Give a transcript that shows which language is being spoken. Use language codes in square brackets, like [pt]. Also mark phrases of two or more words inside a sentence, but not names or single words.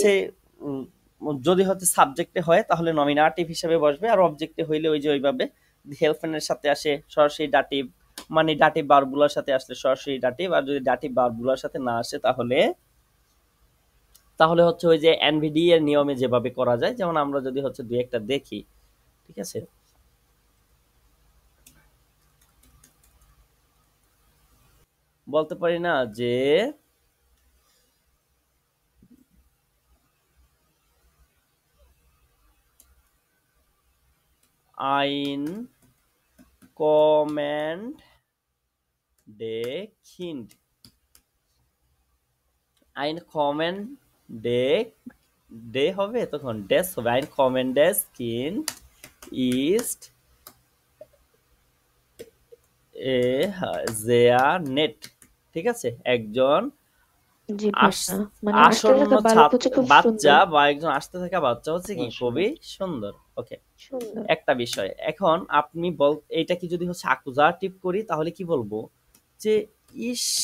[bn] হচ্ছে উম, যদি হচ্ছে সাবজেক্টে হয় তাহলে নমিনাটিভ হিসাবে বসবে, আর অবজেক্টে হইলে ওই যে ওইভাবে হেল্পেনের সাথে আসে সরাসরি ডাটিভ, মানে ডাটিভ ভার্বগুলোর সাথে আসলে সরাসরি ডাটিভ, আর যদি ডাটিভ ভার্বগুলোর সাথে না আসে তাহলে তাহলে হচ্ছে ওই যে এনভিডি এর নিয়মে যেভাবে করা যায়, যেমন আমরা যদি হচ্ছে দুই একটা দেখি, ঠিক আছে। বলতে পারি না যে ein [de] kommende Kind, ein kommende [bn] ডে হবে তখন ডেস হবে, [de] ein kommendes Kind ist sehr nett, [bn] ঠিক আছে, একজন জি আস- ভাইয়া, মানে আসতে আসন্ন থাকা বালক হচ্ছে খুব বাচ্চা সুন্দর। বা একজন আসতে থাকা বাচ্চা হচ্ছে কি খুবই সুন্দর। ওকে, সুন্দর। একটা বিষয় এখন আপনি এইটা কি যদি হচ্ছে অ্যাকুজাটিভ করি তাহলে কি বলবো, যে ইস